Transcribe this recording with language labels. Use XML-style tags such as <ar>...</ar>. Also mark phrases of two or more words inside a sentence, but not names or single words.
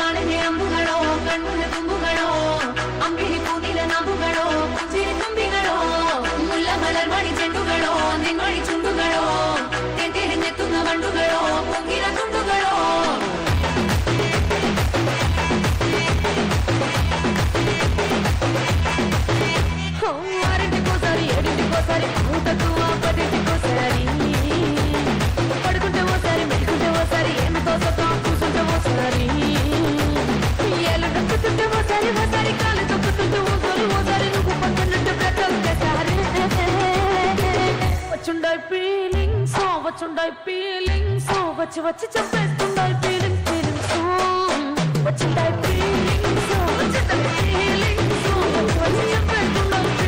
<ml>മണ്ണിക അമ്പുകളോ കണ്ണുള്ള തുമ്പുകളോ അമ്പിളി പൂനില നമ്പുകളോ പുഞ്ചിരി തുമ്പികളോ മുല്ല മലർമണി ചെണ്ടുകളോ നിൻമണി ചുണ്ടുകളോ തെറ്റിരിഞ്ഞെത്തുന്ന വണ്ടുകളോ പൊങ്കിര തുണ്ടുകളോ</ml> <te>ఆరింటికోసారి ఏడింటికోసారి ఊటకు పదింటికోసారి పడుకుంటే ఓసారి మెడుకుంటే ఓసారి ఏమితో సొంతం కూర్చుంటే ఓసారి ఏళ్ళు నొక్కుతుంటే ఓసారి ఓసారి కాలు తొక్కుతుంటే ఓసారి నువ్వు పక్కనుంటే బ్రతొక్కసారి వచ్చుండాయి ఫీలింగ్స్ వచ్చి వచ్చి చంపేస్తుండాయి ఫీలింగ్స్ వచ్చుండాయి ఫీలింగ్స్ వచ్చి వచ్చి చంపేస్తుండాయి</te>